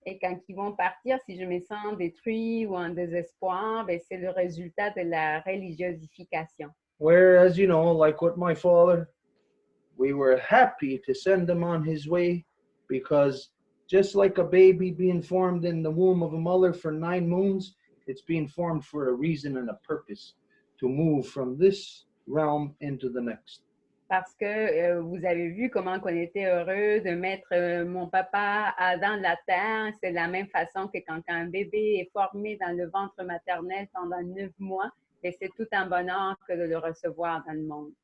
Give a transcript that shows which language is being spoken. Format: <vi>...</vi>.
<fr>Et quand ils vont partir, si je me sens détruit ou en désespoir, ben c'est le résultat de la religiosification.</fr> <en>Whereas, you know, like with my father, we were happy to send him on his way because just like a baby being formed in the womb of a mother for 9 moons, it's being formed for a reason and a purpose to move from this realm into the next.</en> <fr>Parce que vous avez vu comment on était heureux de mettre mon papa dans la terre. C'est de la même façon que quand un bébé est formé dans le ventre maternel pendant 9 mois, et c'est tout un bonheur que de le recevoir dans le monde.</fr>